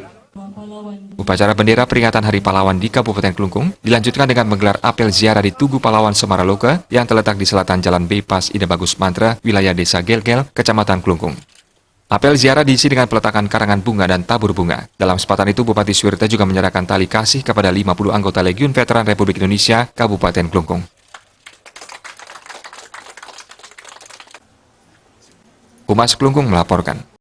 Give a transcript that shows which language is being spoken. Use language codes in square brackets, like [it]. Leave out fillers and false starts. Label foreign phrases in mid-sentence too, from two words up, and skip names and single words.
[id] Upacara bendera peringatan Hari Pahlawan di Kabupaten Klungkung dilanjutkan dengan menggelar apel ziarah di Tugu Pahlawan Semaraloka yang terletak di selatan Jalan Bypass Ida Bagus Mantra, wilayah Desa Gelgel, Kecamatan Klungkung. Apel ziarah diisi dengan peletakan karangan bunga dan tabur bunga. Dalam kesempatan itu, Bupati Suwirte juga menyerahkan tali kasih kepada 50 anggota Legiun Veteran Republik Indonesia, Kabupaten Klungkung. Humas Klungkung melaporkan.